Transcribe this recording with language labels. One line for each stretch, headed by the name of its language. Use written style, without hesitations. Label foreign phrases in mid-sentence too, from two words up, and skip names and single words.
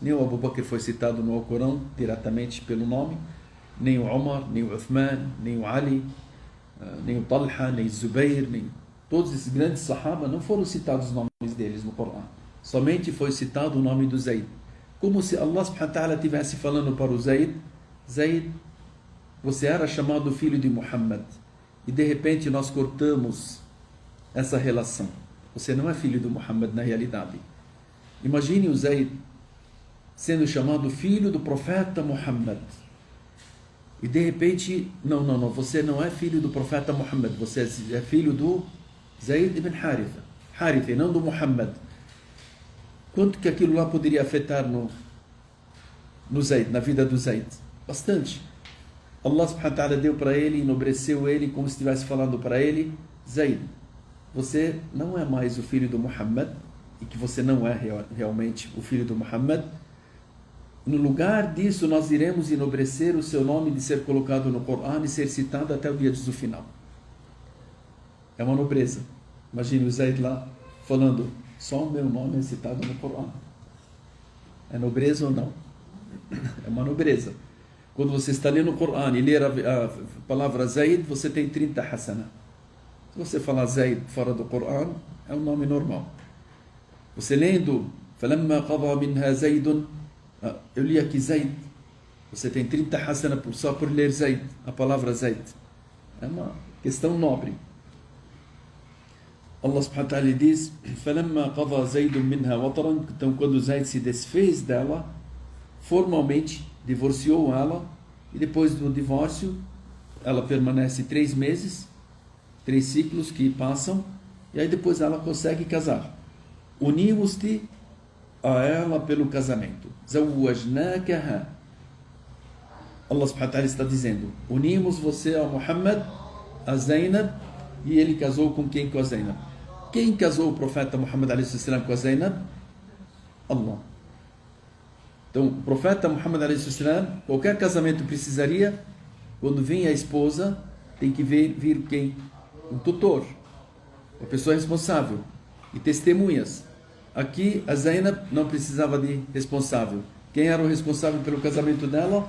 Portuguese: Nem o Abu Bakr foi citado no Alcorão diretamente pelo nome, nem o Umar, nem o Uthman, nem o Ali, nem o Talha, nem o Zubair, nem todos esses grandes sahaba não foram citados os nomes deles no Corão. Somente foi citado o nome do Zayd. Como se
Arabic: الله سبحانه وتعالى
Portuguese: estivesse falando para o Zayd: Zayd, você era chamado filho de Muhammad e de repente nós cortamos essa relação. Você não é filho de Muhammad na realidade. Imagine o Zayd sendo chamado filho do profeta Muhammad. E de repente, não, você não é filho do profeta Muhammad, você é filho do Zayd ibn Haritha, não do Muhammad. Quanto que aquilo lá poderia afetar no Zayd, na vida do Zayd? Bastante.
Arabic: الله سبحانه وتعالى
Portuguese: deu para ele, enobreceu ele, como se estivesse falando para ele: Zayd, você não é mais o filho do Muhammad, e que você não é realmente o filho do Muhammad. No lugar disso, nós iremos enobrecer o seu nome de ser colocado no Corão e ser citado até o dia do final. É uma nobreza. Imagine o Zayd lá falando: só o meu nome é citado no Corão. É nobreza ou não? É uma nobreza. Quando você está lendo o Corão e ler a palavra Zayd, você tem 30 hasana. Se você falar Zayd fora do Corão, é um nome normal. Você lendo
Arabic: فَلَمَّا قَضَى مِنْهَا زَيْدٌ,
Portuguese: eu li aqui Zayd, você tem 30 hasana só por ler Zayd, a palavra Zayd. É uma questão nobre.
Arabic: الله سبحانه وتعالى diz: فَلَمَّا قَضَى زَيْدٌ مِنْهَا وَطَرًا.
Portuguese: Então quando Zayd se desfez dela, formalmente divorciou ela, e depois do divórcio ela permanece 3 meses, 3 ciclos que passam, e aí depois ela consegue casar. Unimos-te a ela pelo casamento. زَوَّجْنَاكَهَا.
Arabic: الله سبحانه وتعالى
Portuguese: está dizendo: unimos você a Muhammad, a Zainab, e ele casou com quem? Com a Zainab. Quem casou o profeta Muhammad
Arabic: عليه السلام
Portuguese: com a Zainab? Allah. Então, o profeta Muhammad
Arabic: عليه السلام,
Portuguese: qualquer casamento precisaria, quando vem a esposa, tem que vir quem? Um tutor, uma pessoa responsável, e testemunhas. Aqui, a Zainab não precisava de responsável. Quem era o responsável pelo casamento dela?